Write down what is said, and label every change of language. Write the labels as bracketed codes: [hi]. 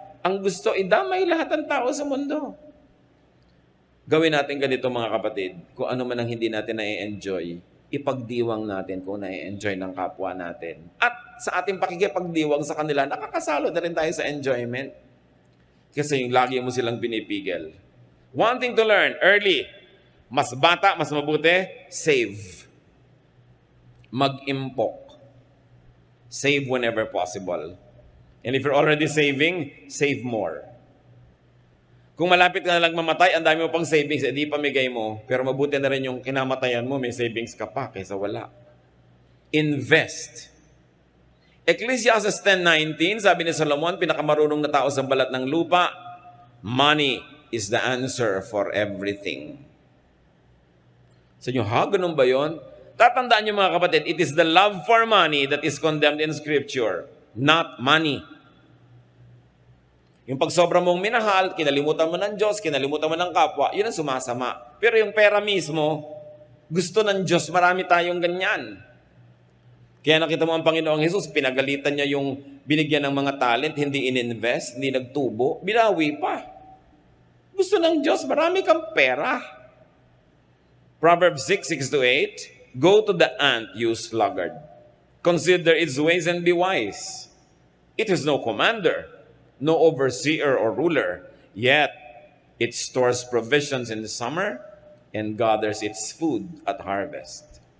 [tl] Ang gusto, idamay lahat ng tao sa mundo. Gawin natin ganito mga kapatid, kung ano man ang hindi natin na-enjoy, ipagdiwang natin kung na-enjoy ng kapwa natin. At sa ating pakikipagdiwang sa kanila, nakakasalo na rin tayo sa enjoyment. Kasi yung lagi mo silang pinipigil. [en] One thing to learn, early. [tl] Mas bata, mas mabuti, [en] save. [tl] Mag-impok. [en] Save whenever possible. And if you're already saving, save more. [tl] Kung malapit ka na lang mamatay, ang dami mo pang savings, di pamigay mo. Pero mabuti na rin yung kinamatayan mo, may savings ka pa kaysa wala. [en] Invest. [tl] Ecclesiastes 10:19, sabi ni Solomon, pinakamarunong na tao sa balat ng lupa, [en] money is the answer for everything. [tl] Sa inyo, ganun ba yun? Tatandaan niyo mga kapatid, [en] it is the love for money that is condemned in Scripture, not money. [tl] Yung pag sobra mong minahal, kinalimutan mo ng Diyos, kinalimutan mo ng kapwa, yun ang sumasama. Pero yung pera mismo, gusto ng Diyos, marami tayong ganyan. Kaya nakita mo ang Panginoong Jesus, pinagalitan niya yung binigyan ng mga talent, hindi ininvest, hindi nagtubo, binawi pa. Gusto ng Diyos, marami kang pera. [en] Proverbs 6:6-8, go to the ant, you sluggard. Consider its ways and be wise. It is no commander, no overseer or ruler, yet it stores provisions in the summer and gathers its food at harvest.